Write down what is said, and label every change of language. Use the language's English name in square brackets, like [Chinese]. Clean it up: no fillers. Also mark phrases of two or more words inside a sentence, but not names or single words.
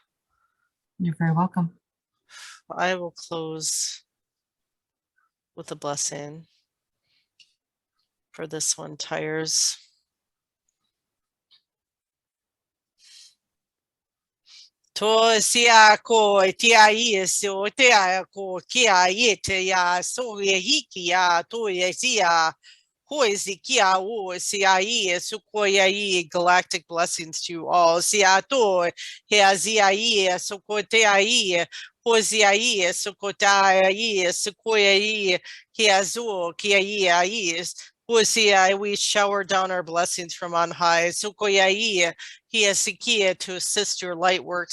[English] You're very welcome. I will close with a blessing for this one, tires. To sia ko tia so tia ko kia yete ya so ye ya to ye sia who is the kia o sia sukoya galactic blessings to you all sia to he zia so tia Hosiai, Sukotai, Sukoyai, Hiazu, Kiai, Hosiai, we shower down our blessings from on high. Sukoyai, Hiasikia to assist your light work.